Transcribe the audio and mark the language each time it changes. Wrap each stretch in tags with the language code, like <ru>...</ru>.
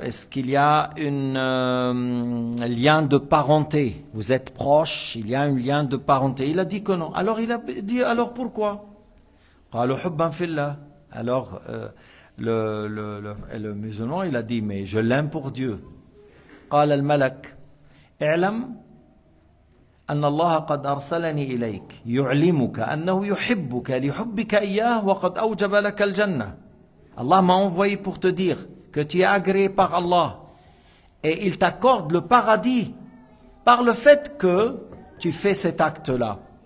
<fr>Est-ce qu'il y a un lien de parenté? Vous êtes proches, il y a un lien de parenté. Il a dit que non. Alors il a dit, alors pourquoi?</fr> <ar>قالوا حبا في الله.</ar> <fr>Alors le musulman, il a dit, mais je l'aime pour Dieu.</fr> <ar>قال الملك اعلم أن الله قد أرسلني إليك يعلمك أنه يحبك لحبك إياه وقد أوجب لك الجنة.</ar> <fr>Allah m'a envoyé pour te dire que tu es agréé par Allah et il t'accorde le paradis par le fait que tu fais cet acte-là.</fr>